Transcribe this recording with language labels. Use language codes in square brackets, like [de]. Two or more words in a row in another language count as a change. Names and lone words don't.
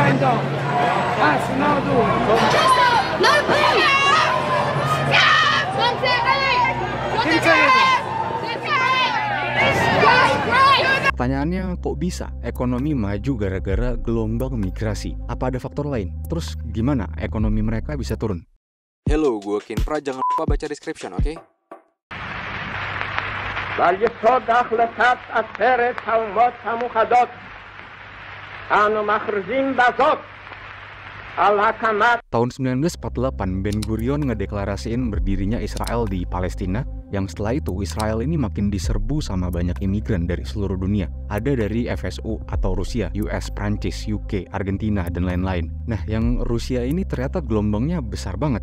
[id] Pertanyaannya, kok bisa ekonomi maju gara-gara gelombang migrasi? Apa ada faktor lain? Terus gimana ekonomi mereka bisa turun? Hello, gue Kinpra. Jangan lupa baca description, oke? [he] ועל יסוד ההחלטת עצרת האומות המאוחדות אנו מכריזים בזאת על הקמת [id] Tahun 1948, Ben Gurion ngedeklarasiin berdirinya Israel di Palestina, yang setelah itu Israel ini makin diserbu sama banyak imigran dari seluruh dunia. Ada dari FSU atau Rusia, US, Prancis, UK, Argentina, dan lain-lain. Nah, yang Rusia ini ternyata gelombangnya besar banget.